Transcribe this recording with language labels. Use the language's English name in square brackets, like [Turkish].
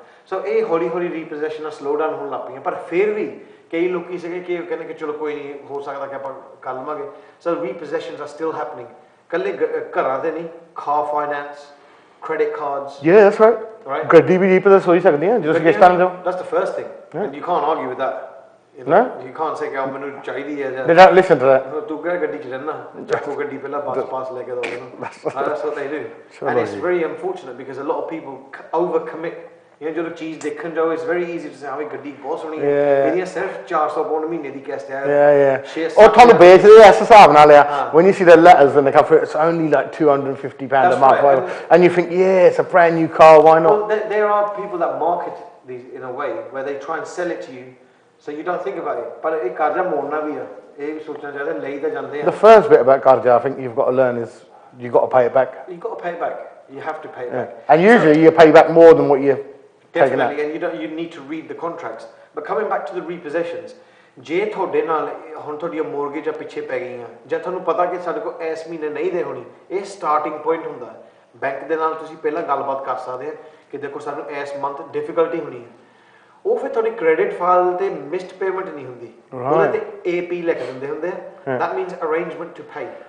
[Punjabi] ਸੋ ਇਹ ਹੌਲੀ ਹੌਲੀ ਰੀਪੋਜੈਸ਼ਨਾਂ ਸਲੋ ਡਾਊਨ ਹੋਣ ਲੱਗ ਪਈਆਂ, ਪਰ ਫਿਰ ਵੀ ਕਈ ਲੋਕੀ ਸੀਗੇ ਕਿ ਕਹਿੰਦੇ ਕਿ ਚਲੋ ਕੋਈ ਨਹੀਂ, ਹੋ ਸਕਦਾ ਕਿ ਆਪਾਂ ਕਰ ਲਵਾਂਗੇ। [English] so repossessions are still happening, [Punjabi] ਕੱਲੇ ਘਰਾਂ ਦੇ ਨਹੀਂ, [English] Car finance, credit cards. Yeah, that's right. [Punjabi] ਗੱਡੀ ਵੀ ਰੀਪੋਜੈਸ ਹੋ ਹੀ ਸਕਦੀ ਹੈ ਜਦੋਂ ਕਿਸ਼ਤਾਂ ਦਿਓ। [English] That's the first thing, and you can't argue with that. No? You can't say [Punjabi] ਕਿ ਮੈਨੂੰ ਚਾਹੀਦੀ ਹੈ ਜਾਂ [English] They don't listen to that. [Punjabi] ਤੂੰ ਕਿਹੜਾ ਗੱਡੀ ਚ ਰਹਿਣਾ ਚੱਕੋ ਗੱਡੀ ਪਹਿਲਾਂ ਬੱਸ ਪਾਸ ਲੈ ਕੇ ਦੋ [English] that's what they do and it's very unfortunate because a lot of people overcommit [Punjabi] ਜਦੋਂ ਚੀਜ਼ ਦੇਖਣ ਜਾਓ [English] it's very easy to say [Punjabi] ਹਾਂ ਵੀ ਗੱਡੀ ਬਹੁਤ ਸੋਹਣੀ ਹੈ ਇਹਦੀਆਂ ਸਿਰਫ 400 ਪਾਉਂਡ ਮਹੀਨੇ ਦੀ ਕਿਸ਼ਤ ਹੈ ਉਹ ਤੁਹਾਨੂੰ ਵੇਚਦੇ ਇਸ ਹਿਸਾਬ ਨਾਲ ਆ [English] when you see the letters and the cover it's only like £250 a month and you think yeah it's a brand new car why not well, there are people that market these in a way where they try and sell it to you so you don't think about it [Punjabi] ਪਰ ਇਹ ਕਰਜ਼ਾ ਮੋੜਨਾ ਵੀ ਆ ਇਹ ਵੀ ਸੋਚਣਾ ਚਾਹੀਦਾ ਲਈ ਤਾਂ ਜਾਂਦੇ ਆ [English] the first bit about karja I think you've got to learn is you've got to pay it back you've got to pay it back you have to pay it back and usually you pay back more than what you've definitely and you need to read the contracts but coming back to the repossessions [Punjabi] ਜੇ ਤੁਹਾਡੇ ਨਾਲ ਹੁਣ ਤੁਹਾਡੀਆਂ ਮੋਰਗੇਜਾਂ ਪਿੱਛੇ ਪੈ ਗਈਆਂ ਜਾਂ ਤੁਹਾਨੂੰ ਪਤਾ ਕਿ ਸਾਡੇ ਕੋਲ ਇਸ ਮਹੀਨੇ ਨਹੀਂ ਦੇ ਹੋਣੀ ਇਹ ਸਟਾਰਟਿੰਗ ਪੁਆਇੰਟ ਹੁੰਦਾ ਬੈਂਕ ਦੇ ਨਾਲ ਤੁਸੀਂ ਪਹਿਲਾਂ ਗੱਲਬਾਤ ਕਰ ਸਕਦੇ ਆ ਕਿ ਦੇਖੋ ਸਾਨੂੰ ਇਸ ਮੰਥ ਡਿਫਿਕਲਟੀ ਹੋਣੀ ਹੈ ਉਹ ਫਿਰ ਤੁਹਾਡੀ ਕ੍ਰੈਡਿਟ ਫਾਈਲ ਤੇ ਮਿਸਡ ਪੇਮੈਂਟ ਨਹੀਂ ਹੁੰਦੀ ਉਹਦੇ ਤੇ AP ਲਿਖ ਦਿੰਦੇ ਹੁੰਦੇ ਆ [English] that means arrangement to pay